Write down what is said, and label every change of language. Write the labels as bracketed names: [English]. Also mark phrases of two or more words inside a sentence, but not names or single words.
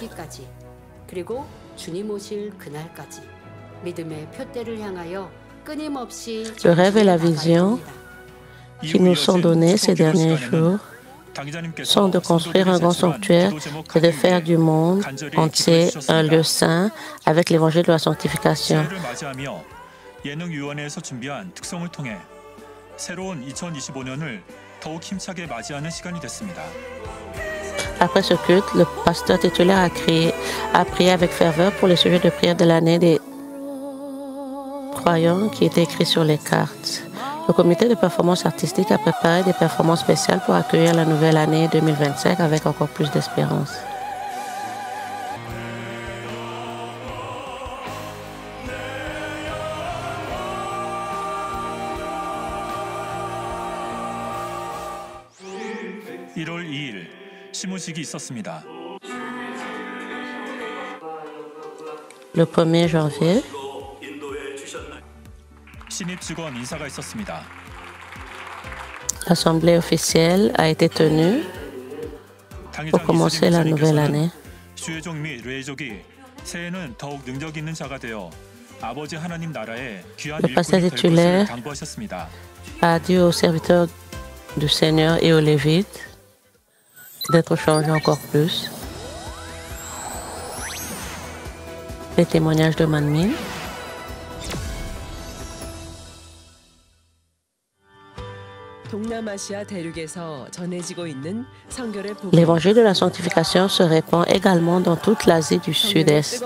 [French] Le rêve et la vision qui nous sont donnés ces derniers jours sont de construire un grand sanctuaire et de faire du monde entier un lieu saint avec l'évangile de la sanctification. [Korean] 새해를 맞이하며 예능위원회에서 준비한 특송을 통해 새로운 2025년을 더욱 힘차게 맞이하는 시간이 됐습니다. [French] Après ce culte, le pasteur titulaire a prié avec ferveur pour les sujets de prière de l'année des croyants qui étaient écrits sur les cartes. Le comité de performance artistique a préparé des performances spéciales pour accueillir la nouvelle année 2025 avec encore plus d'espérance. [Korean] (1월 2일) 시무식이 있었습니다. [French] Le 1er janvier, [Korean] 신입 직원 인사가 있었습니다. [French] l'assemblée officielle a été tenue pour commencer la nouvelle année. [Korean] 슈에족 및 뢰족이 새해는 더욱 능력 있는 자가 되어 아버지 하나님 나라에 귀한 [French] Le pasteur [Korean] 일꾼이 될 [French] titulaire [Korean] 것을 당부하셨습니다. [French] a dit aux serviteurs du Seigneur et aux Lévites d'être changés encore plus. Les témoignages de Manmin. L'évangile de la sanctification se répand également dans toute l'Asie du Sud-Est.